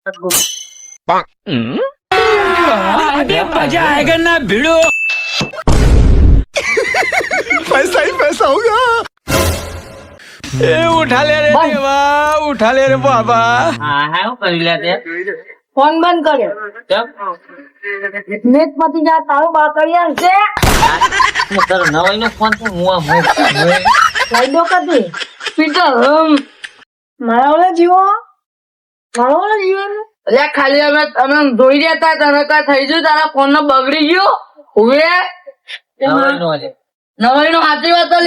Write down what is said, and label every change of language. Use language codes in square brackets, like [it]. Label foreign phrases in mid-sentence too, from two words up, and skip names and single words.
[hi] अभी मजा आएगा ना भिड़ो पैसा ही पैसा होगा। उठा ले रे देवा उठा ले रे बाबा [gu] હા હું કરી લે તે ફોન બંધ કર્યો કેમ નેટ પતી જાય તારું બાકરિયા છે હું તારો નવાઈ નો ફોન છે હું લાઈડો કદી પીટર મારા ઓલા જીવો એટલે ખાલી અમે જોઈ રહ્યા હતા તને કા થઈ ગયું તારા ફોન નો બગડી ગયો હવે નવાઈ નો સાચી વાત તો લે